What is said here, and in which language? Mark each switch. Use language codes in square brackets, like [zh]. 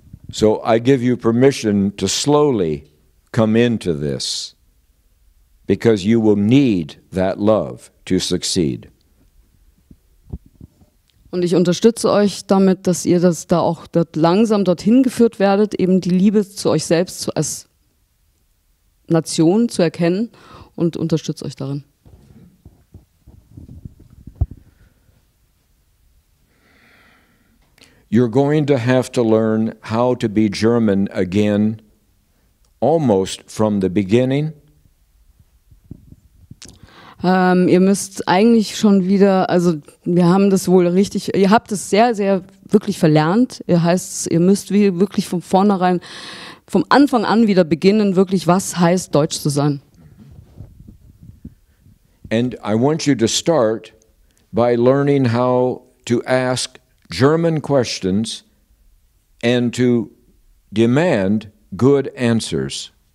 [en] So I give you permission to slowly come into this because you will need that love to succeed. [de] Und ich unterstütze euch damit, dass ihr das da auch langsam dorthin geführt werdet, eben die Liebe zu euch selbst als Nation zu erkennen und unterstütze euch darin. [en] You're going to have to learn how to be German again, almost from the beginning. [de] Ihr müsst eigentlich schon wieder, also wir haben das wohl richtig, ihr habt es sehr, sehr wirklich verlernt. Ihr müsst wirklich von vornherein, vom Anfang an wieder beginnen, wirklich, was heißt Deutsch zu sein. [en] And I want you to start by learning how to ask German questions and to demand good answers.